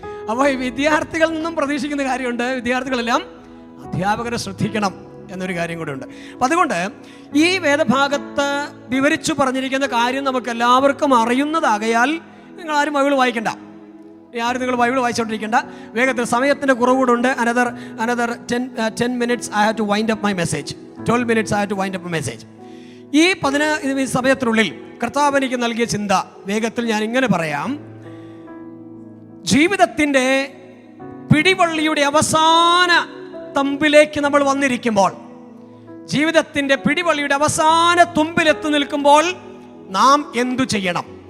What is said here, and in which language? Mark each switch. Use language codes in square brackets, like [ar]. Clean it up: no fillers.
[ml] അപ്പോൾ ഈ വിദ്യാർത്ഥികളിൽ നിന്നും പ്രതീക്ഷിക്കുന്ന കാര്യമുണ്ട്, വിദ്യാർത്ഥികളെല്ലാം അധ്യാപകരെ ശ്രദ്ധിക്കണം എന്നൊരു കാര്യം കൂടെ ഉണ്ട്. അപ്പം അതുകൊണ്ട് ഈ വേദഭാഗത്ത് വിവരിച്ചു പറഞ്ഞിരിക്കുന്ന കാര്യം നമുക്ക് എല്ലാവർക്കും അറിയുന്നതാകയാൽ നിങ്ങളാരും ബൈബിൾ വായിക്കണ്ട. നിങ്ങൾ ബൈബിൾ വായിച്ചുകൊണ്ടിരിക്കേണ്ട. വേഗത്തിൽ സമയത്തിൻ്റെ കുറവുകൂടുണ്ട്. [en] another 10 minutes I have to wind up my message. 12 minutes I have to wind up my message. [ml] ഈ 10 സമയത്തിനുള്ളിൽ കർത്താവ് എനിക്ക് നൽകിയ ചിന്ത വേഗത്തിൽ ഞാൻ ഇങ്ങനെ പറയാം. ജീവിതത്തിൻ്റെ പിടിവള്ളിയുടെ അവസാന തമ്പിലേക്ക് നമ്മൾ വന്നിരിക്കുമ്പോൾ, ജീവിതത്തിൻ്റെ പിടിവള്ളിയുടെ അവസാന തുമ്പിലെത്തി നിൽക്കുമ്പോൾ നാം എന്തു ചെയ്യണം?